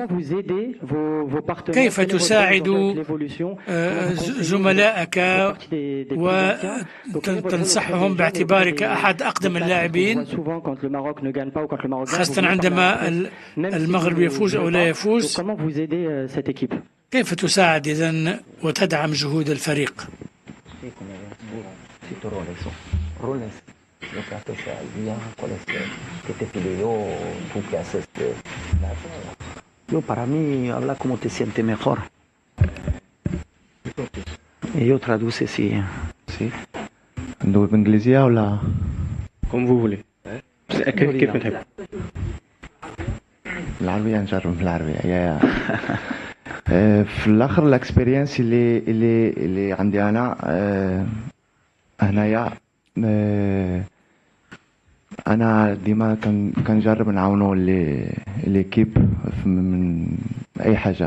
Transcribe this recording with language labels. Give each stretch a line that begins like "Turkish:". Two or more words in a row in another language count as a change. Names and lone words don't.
Arabic: كيف تساعد زملائك وتنصحهم باعتبارك أحد أقدم اللاعبين، خاصة عندما المغرب يفوز أو لا يفوز؟ كيف تساعد إذن وتدعم جهود الفريق؟
Spanish: Para mí, habla cómo te sientes mejor. Y yo traduce si. Sí.
Arabic: ندوي بالإنجليزية ولا؟
French: Comme vous voulez.
Arabic: كيف نحب. العربية نجرب بالعربية. في الآخر الإكسبيرينس اللي عندي أنا هنايا، أنا ديما كنجرب نعاونو ليكيب من أي حاجة.